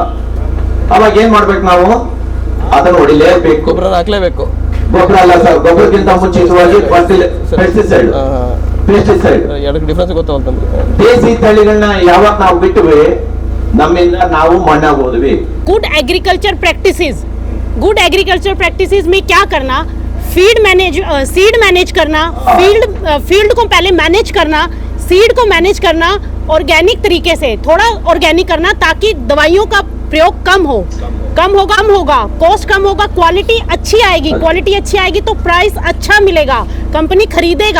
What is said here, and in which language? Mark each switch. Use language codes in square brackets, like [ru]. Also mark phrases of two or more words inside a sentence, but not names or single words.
[kn] ಅವಾಗ ಏನ್ ಮಾಡ್ಬೇಕು ನಾವು, ಅದನ್ನ ಹೊಡಿಲೇಬೇಕು, ಗೊಬ್ಬರ ಹಾಕ್ಲೇಬೇಕು. ಗೊಬ್ಬರ ಅಲ್ಲ ಸರ್, ಗೊಬ್ಬರಕ್ಕಿಂತ ಮುಂಚಿತವಾಗಿ ಪೆಸ್ಟಿಸೈಡ್ ಎರಡಕ್ಕೆ ಡಿಫ್ರೆನ್ಸ್ ಗೊತ್ತಾಗ್ತಂದ್ರೆ ದೇಸಿ ತಳಿಗಳನ್ನ ಯಾವಾಗ ನಾವು ಬಿಟ್ಟುವಿ ನಮ್ಮಿಂದ ನಾವು ಮಣ್ಣಾಗೋದ್ವಿ. [en] good agriculture practices [hi] में क्या करना, [en] seed manage [hi] करना, फील्ड को पहले मैनेज करना, सीड को मैनेज करना ऑर्गेनिक तरीके से, थोड़ा ऑर्गेनिक करना ताकि दवाइयों का प्रयोग कम होगा, कॉस्ट कम होगा, क्वालिटी अच्छी आएगी तो प्राइस अच्छा मिलेगा, कंपनी खरीदेगा।